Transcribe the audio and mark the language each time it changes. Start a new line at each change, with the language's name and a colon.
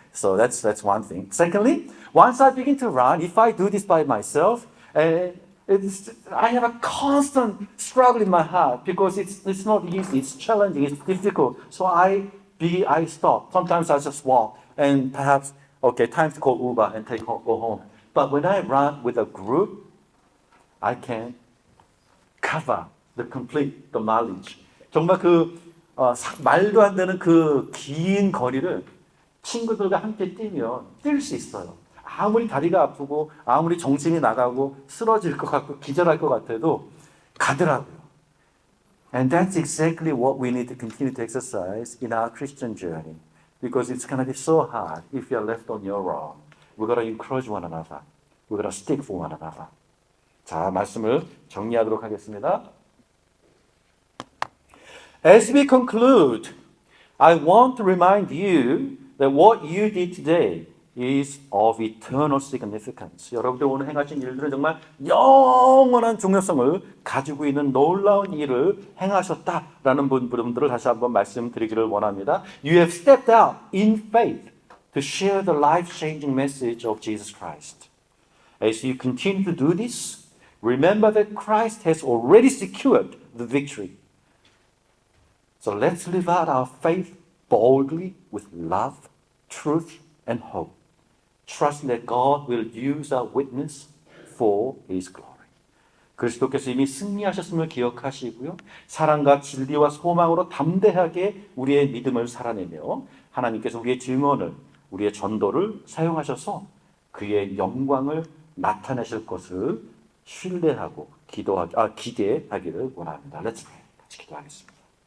English: So that's one thing. Secondly, once I begin to run, if I do this by myself, I have a constant struggle in my heart because it's not easy, it's challenging, it's difficult. So I stop. Sometimes I just walk and perhaps, okay, time to call Uber and go home. But when I run with a group, I can cover the mileage.
Korean: 정말 말도 안 되는 그 긴 거리를 친구들과 함께 뛰면 뛸 수 있어요. 아무리 다리가 아프고 아무리 정신이 나가고 쓰러질 것 같고 기절할 것 같아도 가더라고요.
English: And that's exactly what we need to continue to exercise in our Christian journey. Because it's going to be so hard if you're left on your own. We've got to encourage one another. We've got to stick for one another.
Korean: 자, 말씀을 정리하도록 하겠습니다.
English: As we conclude, I want to remind you that what you did today is of eternal significance.
Korean: 여러분들 오늘 행하신 일들은 정말 영원한 중요성을 가지고 있는 놀라운 일을 행하셨다라는 분들을 다시 한번 말씀드리기를 원합니다.
English: You have stepped out in faith to share the life-changing message of Jesus Christ. As you continue to do this, remember that Christ has already secured the victory. So let's live out our faith boldly with love, truth, and hope. Trusting that God will use our witness for His glory.
Korean: 그리스도께서 이미 승리하셨음을 기억하시고요. 사랑과 진리와 소망으로 담대하게 우리의 믿음을 살아내며 하나님께서 우리의 증언을, 우리의 전도를 사용하셔서 그의 영광을 나타내실 것을 신뢰하고 기대하기를 원합니다.
English: Let's pray.
Korean: 같이 기도하겠습니다.